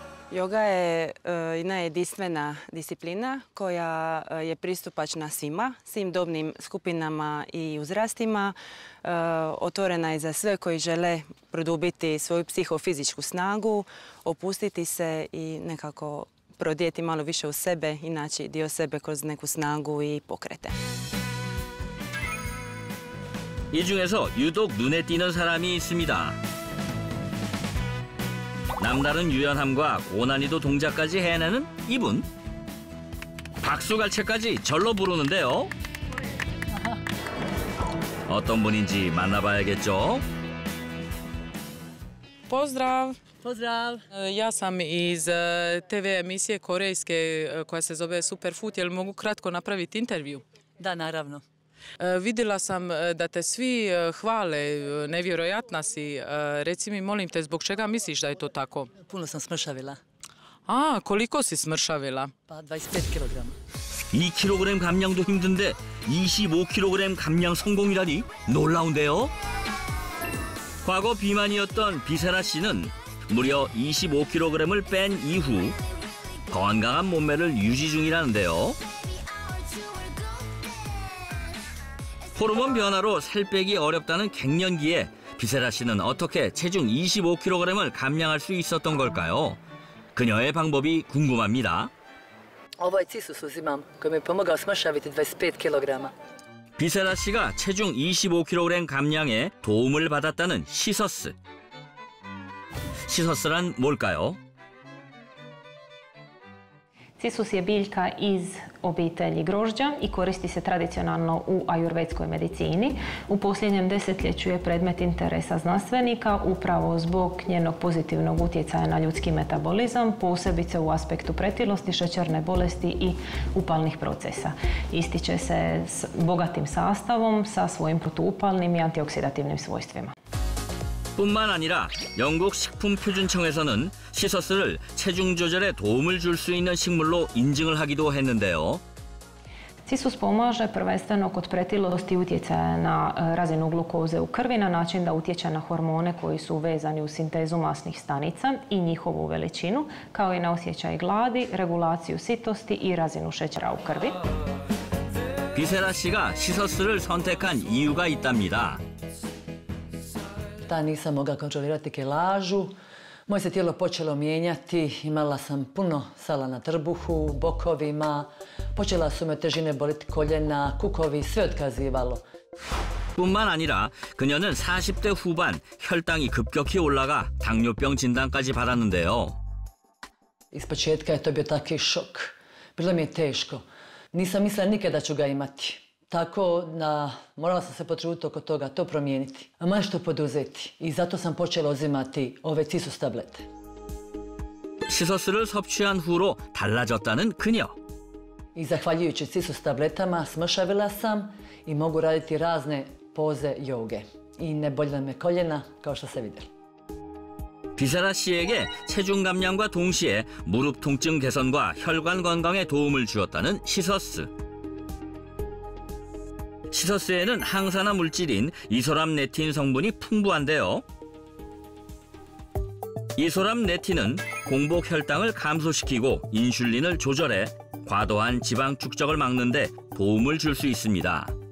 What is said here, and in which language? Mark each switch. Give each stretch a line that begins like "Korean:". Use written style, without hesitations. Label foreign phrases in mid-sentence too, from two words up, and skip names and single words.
Croatian: Yoga je jedna jedinstvena disciplina koja je pristupačna svim dobnim skupinama i uzrastima. Otvorena je za sve koji žele produbiti svoju psihofizičku snagu, opustiti se i nekako prodijeti malo više u sebe i naći dio sebe kroz neku snagu i pokrete.
Korean: 이 중에서 유독 눈에 띄는 사람이 있습니다. 남다른 유연함과 고난이도 동작까지 해내는 이분. 박수갈채까지 절로 부르는데요. 어떤 분인지 만나봐야겠죠.
Croatian: Pozdrav! Pozdrav! Ja sam iz TV emisije korejske koja se zove Superfood. Jel mogu kratko napraviti intervju? Da, naravno. Vidjela sam da te svi hvale, nevjerojatna si. Reci mi, molim te, zbog čega misliš da je to tako? Puno sam smršavila. A, koliko si smršavila? Pa 25 kg.
Korean: 2kg 감량도 힘든데 25kg 감량 성공이라니 놀라운데요. 과거 비만이었던 비세라 씨는 무려 25kg을 뺀 이후 건강한 몸매를 유지 중이라는데요. 호르몬 변화로 살 빼기 어렵다는 갱년기에 비세라 씨는 어떻게 체중 25kg을 감량할 수 있었던 걸까요? 그녀의 방법이 궁금합니다.
Croatian: Ovaj cisus uzimam koji mi je pomogao smršaviti 25 kg.
Korean: 비세라 씨가 체중 25kg 감량에 도움을 받았다는 시서스. 시서스란 뭘까요?
Croatian: Cisus je biljka iz obitelji grožđa i koristi se tradicionalno u ajurvedskoj medicini. U posljednjem desetljeću je predmet interesa znanstvenika upravo zbog njenog pozitivnog utjecaja na ljudski metabolizam, posebice u aspektu pretilosti, šećerne bolesti i upalnih procesa. Ističe se s bogatim sastavom sa svojim protuupalnim i antioksidativnim svojstvima.
Korean: 뿐만 아니라 영국 식품표준청에서는 시서스를 체중 조절에 도움을 줄 수 있는 식물로 인증을 하기도 했는데요.
Croatian: Cisus pomaže prvenstveno kod pretilosti utjecaja na razinu glukoze u krvi na način da utječe na hormone koji su vezani u sintezu masnih stanica i njihovu veličinu, kao i na osjećaj gladi, regulaciju sitosti i razinu šećera u krvi.
Korean: 비세라 씨가 시서스를 선택한 이유가 있답니다.
Croatian: Da nisam mogla kontrolirati kilažu, moje se tijelo počelo mijenjati, imala sam puno sala na trbuhu, bokovima, počela su me težine boliti koljena, kukovi, sve otkazivalo.
Korean: 뿐만 아니라 그녀는 40대 후반 혈당이 급격히 올라가 당뇨병 진단까지 받았는데요.
Croatian: Ispočetka je to bio taki šok. Bilo mi je teško. Nisam mislila nikada da ću ga imati. Tako da morala sam se potruditi oko toga, to promijeniti, a nešto poduzeti. I zato sam počela uzimati ove cisus tablete.
Korean: 시서스를 섭취한 후로 달라졌다는 그녀.
Croatian: I zahvaljujući cisus tabletama smršavila sam i mogu raditi razne poze joge. I ne bolje me koljena, kao što ste vidjeli.
Korean: 비세라 씨에게 체중 감량과 동시에 무릎 통증 개선과 혈관 건강에 도움을 주었다는 시서스. 시서스에는 항산화 물질인 이소람네틴 성분이 풍부한데요. 이소람네틴은 공복 혈당을 감소시키고 인슐린을 조절해 과도한 지방 축적을 막는 데 도움을 줄 수 있습니다.